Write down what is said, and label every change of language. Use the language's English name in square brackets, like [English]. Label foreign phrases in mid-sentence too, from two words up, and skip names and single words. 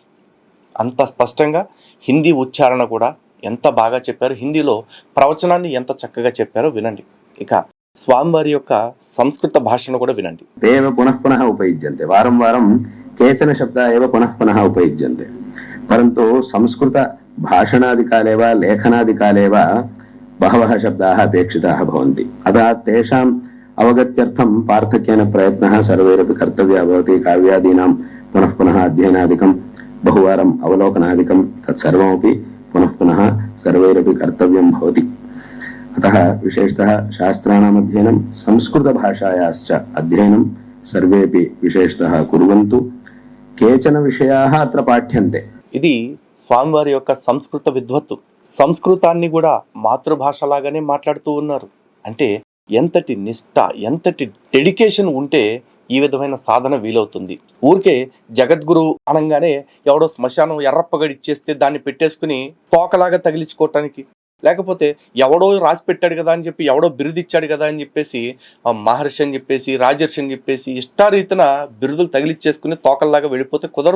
[Telugu] అంత స్పష్టంగా హిందీ ఉచ్చారణ కూడా ఎంత బాగా చెప్పారు, హిందీలో ప్రవచనాన్ని ఎంత చక్కగా చెప్పారో వినండి. ఇక స్వామివారి యొక్క సంస్కృత భాషను కూడా వినండి. [Sanskrit] దేవ పునః పునః ఉపయుజ్యంతే, వారం వారం కేచన శబ్దా ఏవ పునః పునః ఉపయుజ్యంతే, పరంతు సంస్కృత భాషణాదికాలే वा लेखनादिकाले वा बहवः शब्दाः अपेक्षिताः भवन्ति। अतः तेषाम् अवगत्यर्थं पार्थक्येन प्रयत्नः सर्वैरपि कर्तव्यः भवति। काव्यादीनां पुनः पुनः अध्ययनादिकं बहुवारम् अवलोकनादिकं तत्सर्वमपि पुनः पुनः सर्वैरपि कर्तव्यं भवति। अतः विशेषतः शास्त्राणाम् अध्ययनं संस्कृतभाषायाश्च अध्ययनं सर्वेपि विशेषतः कुर्वन्तु। केचन विषयाः अत्र पाठ्यन्ते। [Telugu] ఇది స్వామివారి యొక్క సంస్కృత విద్వత్తు. సంస్కృతాన్ని కూడా మాతృభాషలాగానే మాట్లాడుతూ ఉన్నారు. అంటే ఎంతటి నిష్ఠ, ఎంతటి డెడికేషన్ ఉంటే ఈ విధమైన సాధన వీలవుతుంది. ఊరికే జగద్గురు అనగానే ఎవడో శ్మశానం ఎర్రప్పగడిచ్చేస్తే దాన్ని పెట్టేసుకుని తోకలాగా తగిలించుకోవటానికి, లేకపోతే ఎవడో రాసి పెట్టాడు కదా అని చెప్పి, ఎవడో బిరుదిచ్చాడు కదా అని చెప్పేసి మహర్షి అని చెప్పేసి, రాజర్షి అని చెప్పేసి ఇష్టారీతిన బిరుదులు తగిలిచ్చేసుకుని తోకల్లాగా వెళ్ళిపోతే కుదరదు.